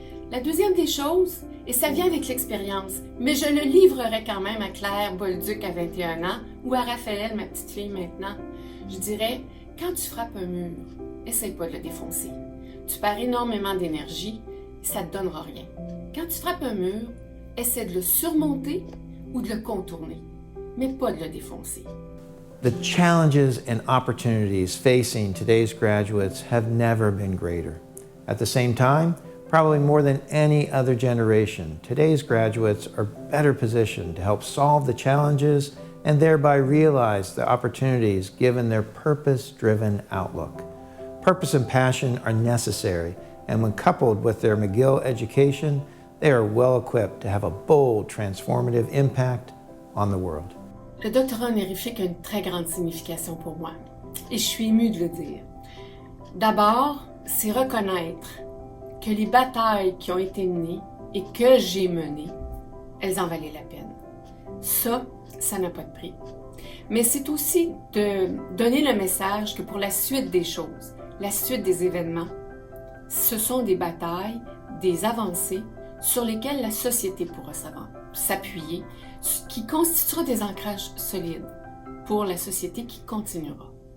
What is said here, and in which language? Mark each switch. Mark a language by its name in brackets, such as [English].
[French] La deuxième des choses, et ça vient avec l'expérience, mais je le livrerai quand même à Claire Bolduc à 21 ans ou à Raphaël, ma petite fille maintenant, je dirais, quand tu frappes un mur, essaye pas de le défoncer. Tu perds énormément d'énergie et ça ne te donnera rien. Quand tu frappes un mur, essaie de le surmonter ou de le contourner, mais pas de le défoncer. [English] The challenges and opportunities facing today's graduates have never been greater. At the same time, probably more than any other generation, today's graduates are better positioned to help solve the challenges and thereby realize the opportunities given their purpose-driven outlook. Purpose and passion are necessary, and when coupled with their McGill education, they are well equipped to have a bold, transformative impact on the world. [French] Le doctorat honorifique a une très grande signification pour moi, et je suis émue de le dire. D'abord, c'est reconnaître que les batailles qui ont été menées et que j'ai menées, elles en valaient la peine. Ça n'a pas de prix. Mais c'est aussi de donner le message que pour la suite des choses, la suite des événements, ce sont des batailles, des avancées sur lesquelles la société pourra s'appuyer, qui constituera des ancrages solides pour la société qui continuera.